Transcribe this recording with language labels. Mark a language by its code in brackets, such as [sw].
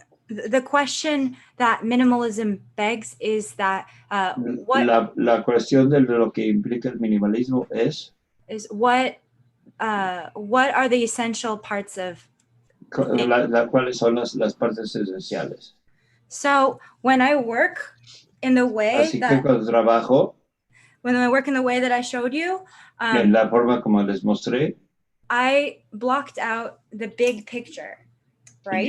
[en] The question that minimalism begs is that [es] la cuestión de lo que implica el minimalismo es [en] what are the essential parts of [es] cuáles son las partes esenciales. [en] So when I work in the way [es] Así que cuando trabajo, [en] when I work in the way that I showed you, [es] en la forma como les mostré, [en] I blocked out the big picture, right?